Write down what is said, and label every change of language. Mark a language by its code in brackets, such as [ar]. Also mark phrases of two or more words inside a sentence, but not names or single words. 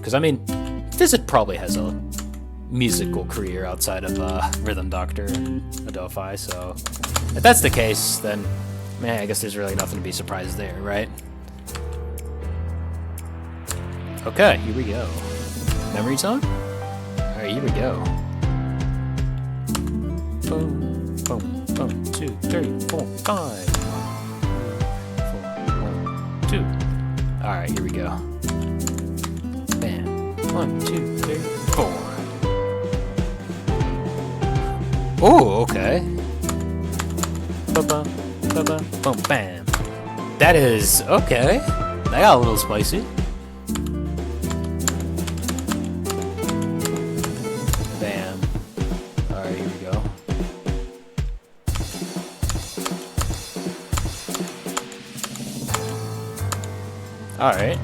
[en] Because, I mean, Fizzed probably has a musical career outside of Rhythm Doctor and Adelphi, so if that's the case, then, man, I guess there's really nothing to be surprised there, right? Okay, here we go. Memory song? Alright, here we go. Boom, boom, boom, 2, 3, 4, 5. 1, 2. Alright, here we go. Bam. 1, 2, 3, 4. Oh, okay. Ba-ba, ba-ba, boom, bam. That is okay. That got a little spicy. Bam. Alright, here we go. Alright.